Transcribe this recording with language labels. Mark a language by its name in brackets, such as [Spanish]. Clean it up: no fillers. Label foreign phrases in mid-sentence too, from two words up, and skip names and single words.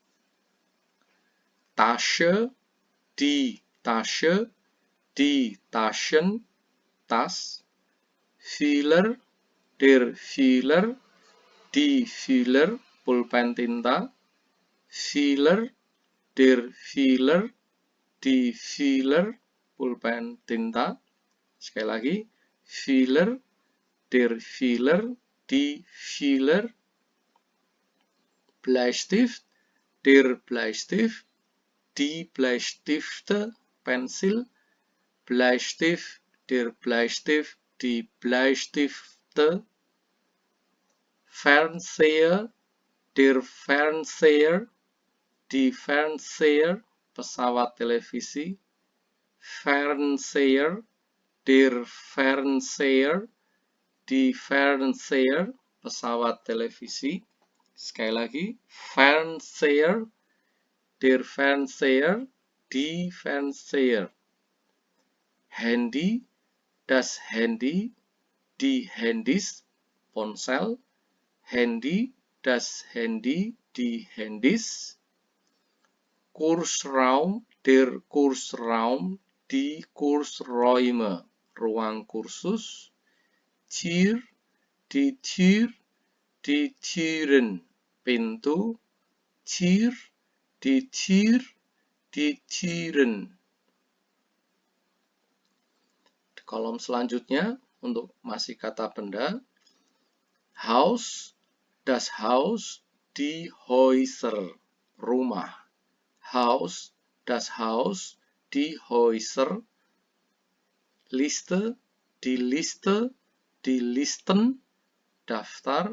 [German] Tasche, die Tasche, die Taschen, tas. Füller, der Füller, die Füller, [Indonesian] pulpen tinta. [German] Füller, der Füller, die Füller, [Indonesian] pulpen tinta. Sekali lagi, [German] Füller, der Füller, die Füller. Bleistift, der Bleistift, die Bleistifte, Pensil. Bleistift, der Bleistift, die Bleistifte. Fernseher, der Fernseher, die Fernseher, [Indonesian] pesawat televisi. [German] Fernseher, der Fernseher, die Fernseher, [Indonesian] pesawat televisi. Sekali lagi, [German] Fernseher, der Fernseher, die Fernseher. Handy, das Handy, die Handys, ponsel. Handy, das Handy, die Handys. Kursraum, der Kursraum, die Kursräume, [Indonesian] ruang kursus. [German] Tür, die Tür, die Türen, pintu. Tür, die Tür, die Türen. [Indonesian] Kolom selanjutnya untuk masih kata benda. [German] Haus, das Haus, die Häuser, rumah. Haus, das Haus, die Häuser. Liste, die Liste, die Listen, daftar.